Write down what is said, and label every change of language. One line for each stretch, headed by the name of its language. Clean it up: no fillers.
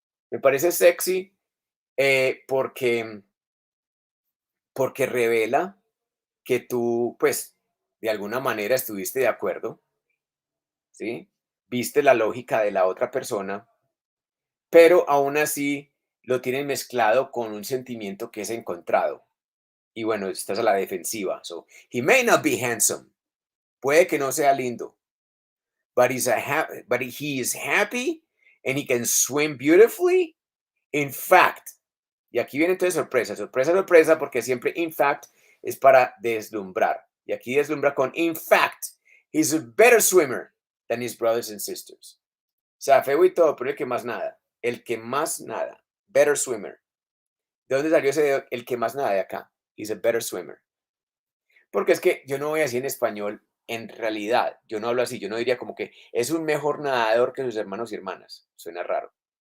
Spanish: Me parece sexy porque, porque revela que tú, pues, de alguna manera estuviste de acuerdo, ¿sí? Viste la lógica de la otra persona, pero aún así lo tienen mezclado con un sentimiento que es encontrado. Y bueno, estás a la defensiva.
English: So, he may not be handsome.
Spanish: Puede que no sea lindo,
English: but he is happy and he can swim beautifully. In fact,
Spanish: y aquí viene entonces sorpresa, sorpresa, sorpresa, porque siempre in fact es para deslumbrar. Y aquí deslumbra con
English: in fact, he's a better swimmer than his brothers and sisters.
Spanish: O sea, feo y todo, pero el que más nada. El que más nada.
English: Better swimmer.
Spanish: ¿De dónde salió ese el que más nada de acá?
English: He's a better swimmer.
Spanish: Porque es que yo no voy así en español, en realidad, yo no hablo así, yo no diría como que es un mejor nadador que sus hermanos y hermanas. Suena raro.